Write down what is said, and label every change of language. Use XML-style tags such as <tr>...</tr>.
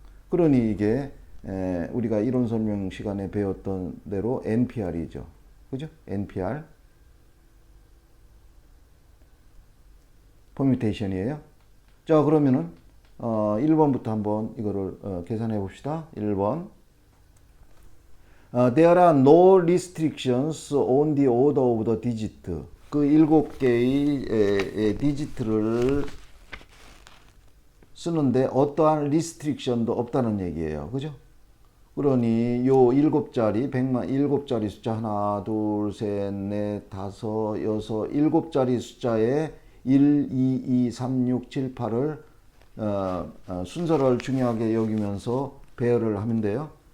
<ko>그러니 이게 우리가 이론 설명 시간에 배웠던 대로 NPR이죠. 그죠? NPR. 퍼뮤테이션이에요. 자, 그러면은 1번부터 한번 이거를 계산해 봅시다. 1번.</ko> <en>There are no restrictions on the order of the digit.</en> <ko>그 7개의 디지트를 쓰는데 어떠한 리스트릭션도 없다는 얘기예요. 그죠? 그러니 요 7자리, 7자리 숫자 하나, 둘, 셋, 넷, 다섯, 여섯, 7자리 숫자에 1, 2, 2, 3, 6, 7, 8을 순서를 중요하게 여기면서 배열을 하면 돼요.</ko>